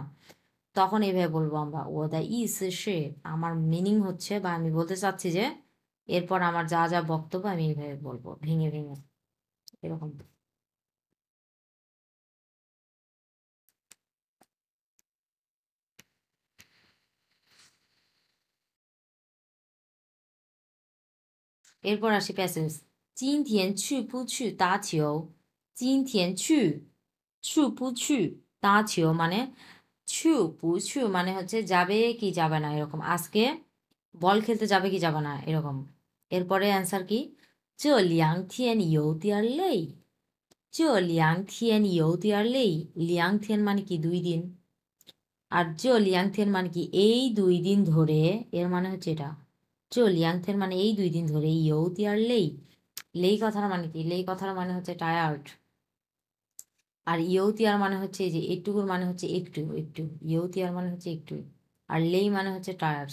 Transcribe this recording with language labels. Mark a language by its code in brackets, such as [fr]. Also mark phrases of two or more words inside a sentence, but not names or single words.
[bn] তখন এইভাবে বলবো আমরা [zh] 我的意思是, [bn] আমার মিনিং হচ্ছে বা আমি বলতে চাচ্ছি যে, এরপর আমার যা যা বক্তব্য আমি এইভাবে বলবো ভেঙে ভেঙে এরকম। এরপর আসি প্যাসেজ। [zh] 今天去不去打球？今天去不去打球 [bn] মানে [zh] 去不去 [bn] মানে হচ্ছে যাবে কি যাবে না এরকম, আজকে বল খেলতে যাবে কি যাবে না এরকম। এরপরে অ্যান্সার কি? [zh] 这2天有点累，这2天有点累। [bn] 2天 মানে কি 2 দিন, আর 这2天 মানে কি এই 2 দিন ধরে, এর মানে হচ্ছে এটা। 这2天 মানে এই 2 দিন ধরে, [zh] 有点累, [bn] লেই কথার মানে কি, লেই কথার মানে হচ্ছে টায়ার্ড। আর ইয়তিয়ার মানে হচ্ছে এই যে একটুকুর মানে হচ্ছে একটু একটু, ইয়তিয়ার মানে হচ্ছে একটু, আর লেই মানে হচ্ছে টায়ার্ড।